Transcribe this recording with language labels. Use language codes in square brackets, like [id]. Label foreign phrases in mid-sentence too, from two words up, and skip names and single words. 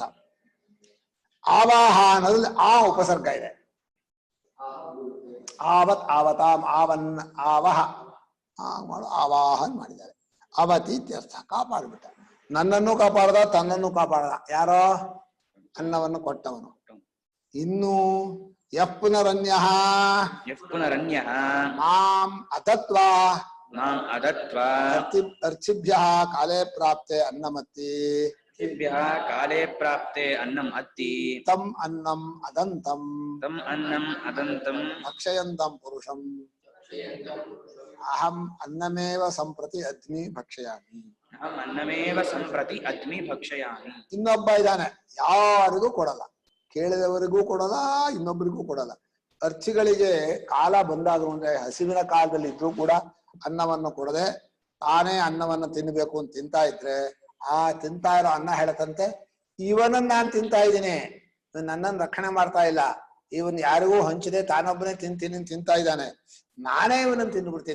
[kn] ಆವಾಹ ಅನ್ನೋದ್ರಲ್ಲಿ ಆ ಉಪಸರ್ಗ ಇದೆ. ಆವತ್ ಆವತಾಂ ಆವನ್ ಆವಹ ಆವಾಹನ್ ಮಾಡಿದ್ದಾರೆ. [sa] ಅವತಿ ಇತ್ಯರ್ಥ, [kn] ಕಾಪಾಡ್ಬಿಟ್ಟ. ನನ್ನನ್ನು ಕಾಪಾಡ್ದ, ತನ್ನನ್ನು ಕಾಪಾಡ್ದ. ಯಾರೋ ಅನ್ನವನ್ನು ಕೊಟ್ಟವನು. [sa] ಇನ್ನು ಯಃ ಪುನರನ್ಯಃ ಮಾಂ ಅದತ್ವಾ ಅರ್ಚಿಭ್ಯಃ ಕಾಲೇ ಪ್ರಾಪ್ತೆ ಅನ್ನಮತ್ತಿ ಕಾಲೇ ಪ್ರಾಪ್ತೆ ಅನ್ನಂ ಅತ್ತಿ ತಂ ಅನ್ನಂ ಅದಂತಂ ಭಕ್ಷಯಂತಂ ಪುರುಷಂ ಅಹಂ ಅನ್ನಮೇವ ಸಂಪ್ರತಿ ಅದ್ಮಿ ಭಕ್ಷಯಾಮಿ. [kn] ಇನ್ನೊಬ್ಬ ಇದ್ದಾನೆ, ಯಾರಿಗೂ ಕೊಡಲ್ಲ, ಕೇಳಿದವರಿಗೂ ಕೊಡಲ್ಲ, ಇನ್ನೊಬ್ಬರಿಗೂ ಕೊಡಲ್ಲ. ಅರ್ಚಿಗಳಿಗೆ ಕಾಲ ಬಂದಾದ್ರು ಅಂದ್ರೆ ಹಸಿವಿನ ಕಾಲದಲ್ಲಿ ಇದ್ರೂ ಕೂಡ ಅನ್ನವನ್ನು ಕೊಡದೆ ತಾನೇ ಅನ್ನವನ್ನು ತಿನ್ಬೇಕು ಅಂತ ತಿಂತಾ ಇದ್ರೆ ಆ ತಿಂತಾ ಇರೋ ಅನ್ನ ಹೇಳತಂತೆ, ಇವನನ್ನ ನಾನ್ ತಿಂತಾ ಇದ್ದೀನಿ, ನನ್ನನ್ನು ರಕ್ಷಣೆ ಮಾಡ್ತಾ ಇಲ್ಲ, ಇವನ್ ಯಾರಿಗೂ ಹಂಚದೆ ತಾನೊಬ್ಬನೇ ತಿಂತಾ ಇದ್ದಾನೆ, ನಾನೇ ಇವನನ್ನು ತಿಂದ್ಬಿಡ್ತೀನಿ.